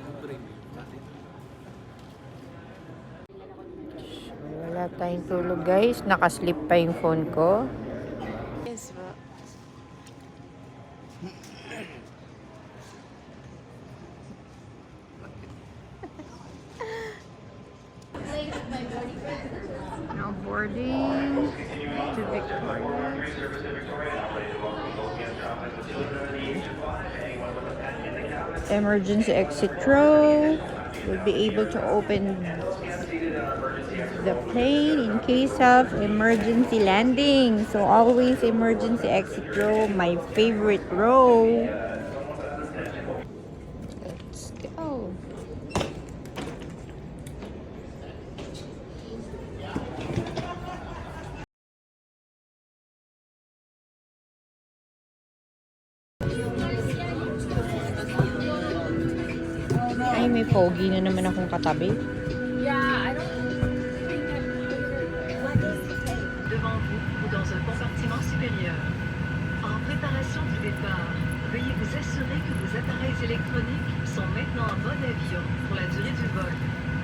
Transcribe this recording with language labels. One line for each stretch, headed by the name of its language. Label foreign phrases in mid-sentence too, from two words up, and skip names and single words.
Filipino: Wala tayong tulog guys. Nakaslip pa yung phone ko.
English: Yes, ba? Now boarding to Victoria. Emergency exit row. We'll be able to open the plane in case of emergency landing. So always emergency exit row, my favorite row. Let's go.
Filipino: Ay, may pogi na naman akong katabi.
French: Devant vous ou dans un compartiment supérieur. En préparation du départ, veuillez vous assurer que vos appareils électroniques sont maintenant en mode avion pour la durée du vol.